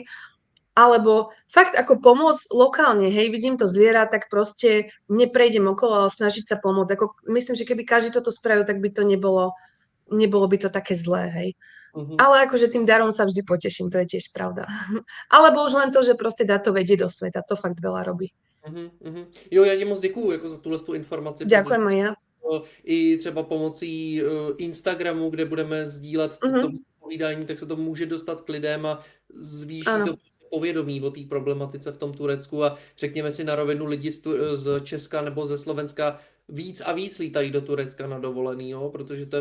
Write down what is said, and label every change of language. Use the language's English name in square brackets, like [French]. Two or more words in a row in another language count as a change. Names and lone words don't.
[Slovak] Alebo fakt ako pomôcť lokálne, hej, vidím to zviera, tak proste neprejdem okolo, ale snažiť sa pomôcť. Myslím, že keby každý toto spravil, tak by to nebolo by to také zlé, hej. Ale akože tým darom sa vždy poteším, to je tiež pravda. Alebo už len to, že proste dá to vedieť do sveta, to fakt veľa robí. [Czech] Jo, já ti moc děkuju jako za tu informaci. [Slovak] Ďakujem aj ja. [Czech] I třeba pomocí Instagramu, kde budeme sdílet toto povídání, tak se to může dostat k lidem a zvýší to povědomí o té problematice v tom Turecku a řekněme si na rovinu, lidi z Česka nebo ze Slovenska víc a víc lítají do Turecka na dovolený, jo, protože to je